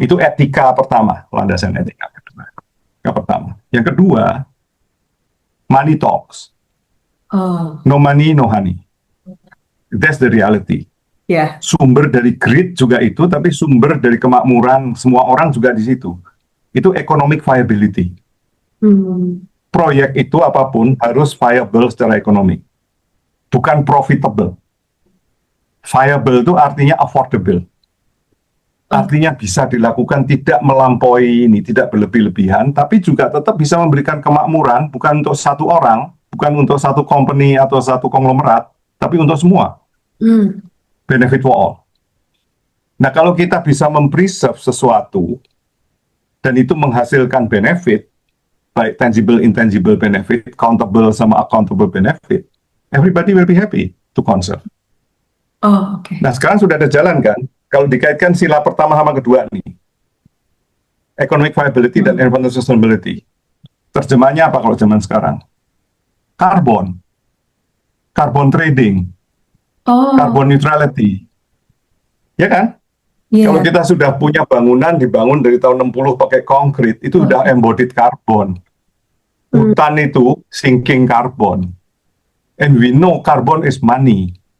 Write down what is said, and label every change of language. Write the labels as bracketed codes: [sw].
[id] Itu etika pertama, landasan etika kedua. Yang pertama. Yang kedua, [en] money talks. No money, no honey. That's the reality. [id] Ya. Sumber dari greed juga itu, tapi sumber dari kemakmuran semua orang juga di situ. Itu economic viability. Proyek itu apapun harus viable secara ekonomi, bukan profitable. Viable itu artinya affordable. Artinya bisa dilakukan, tidak melampaui ini, tidak berlebih-lebihan, tapi juga tetap bisa memberikan kemakmuran, bukan untuk satu orang, bukan untuk satu company atau satu konglomerat, tapi untuk semua. [en] Benefit for all. [id] Nah, kalau kita bisa mempreserve sesuatu, dan itu menghasilkan [en] benefit, baik tangible, intangible benefit, countable sama accountable benefit, everybody will be happy to conserve. [id] Oke. Nah, sekarang sudah ada jalan kan? Kalau dikaitkan sila pertama sama kedua nih, economic viability dan environmental sustainability. Terjemahnya apa kalau zaman sekarang? [en] Carbon trading, carbon neutrality. [id] Ya kan? [en] Yeah. [id] Kalau kita sudah punya bangunan dibangun dari tahun 60 pakai konkrit, itu udah embodied carbon. Hutan itu sinking carbon. [en] And we know carbon is money.